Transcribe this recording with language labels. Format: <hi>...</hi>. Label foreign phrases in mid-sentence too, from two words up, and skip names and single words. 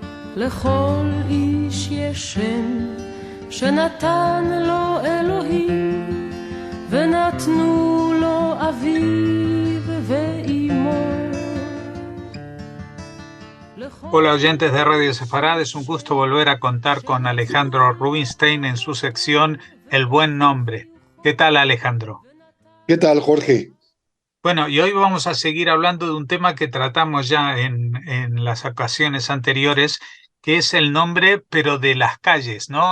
<he>לכל איש יש שם שנתן לו אלוהים, ונתנו לו אביו ואימו.</he> <es>Hola oyentes de Radio Sefarad, es un gusto volver a contar con Alejandro Rubinstein en su sección El Buen Nombre. ¿Qué tal, Alejandro? ¿Qué tal, Jorge? Bueno, y hoy vamos a seguir hablando de un tema que tratamos ya en las ocasiones anteriores, que es el nombre, pero de las calles, ¿no?</es>